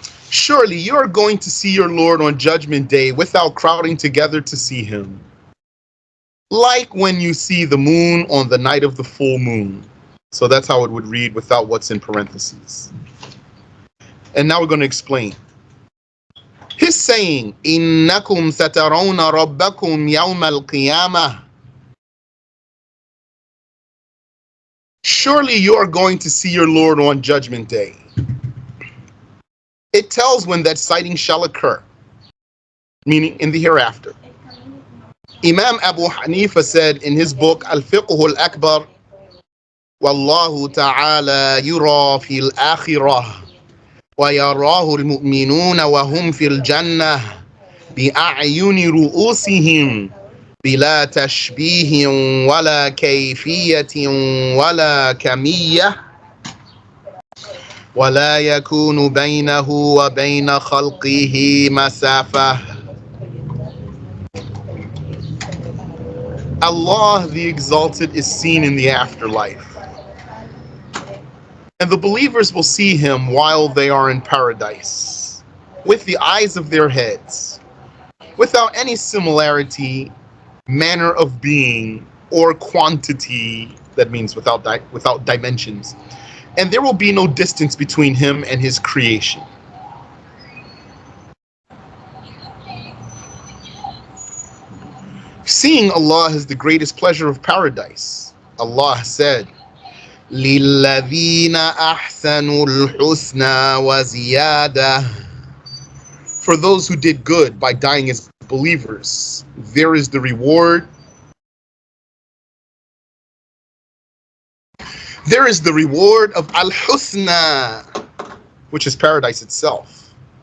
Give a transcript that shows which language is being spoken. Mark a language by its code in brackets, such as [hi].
[en] Surely you are going to see your Lord on Judgment Day without crowding together to see him. Like when you see the moon on the night of the full moon. So that's how it would read without what's in parentheses. And now we're going to explain. His saying, [ar] إِنَّكُمْ سَتَرَوْنَ رَبَّكُمْ يَوْمَ الْقِيَامَةِ. [en] Surely you are going to see your Lord on Judgment Day. It tells when that sighting shall occur, meaning in the hereafter. Imam Abu Hanifa said in his book Al-Fiqh al-Akbar, [ar] وَاللَّهُ تَعَالَى يُرَى فِي الْآخِرَةِ وَيَرَاهُ الْمُؤْمِنُونَ وَهُمْ فِي الْجَنَّةِ بِأَعْيُنِ رُؤُوسِهِمْ بلا تشبيه ولا كيفية ولا كمية ولا يكون بينه وبين خلقه مسافة. [en] Allah the Exalted is seen in the afterlife, and the believers will see him while they are in paradise, with the eyes of their heads, without any similarity, manner of being, or quantity, that means without dimensions, and there will be no distance between him and his creation. Seeing Allah is the greatest pleasure of paradise. Allah said, [ar] لِلَّذِينَ أَحْسَنُوا الْحُسْنَى وَزِيَادَةً. [en] For those who did good by dying as believers, there is the reward. There is the reward of Al-Husna, which is paradise itself.